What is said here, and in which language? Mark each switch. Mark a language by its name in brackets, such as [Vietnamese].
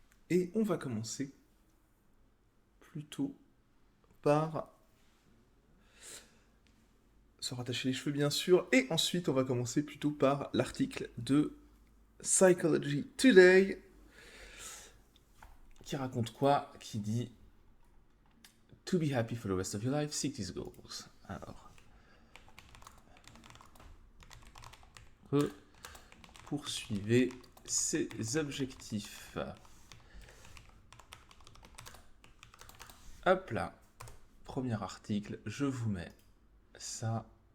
[French] Et on va commencer plutôt par se rattacher les cheveux, bien sûr. Et ensuite, on va commencer plutôt par l'article de Psychology Today qui raconte quoi? Qui dit [English] To be happy for the rest of your life, seek these goals. [French] Alors, poursuivez ces objectifs. Hop là, premier article, je vous mets ça.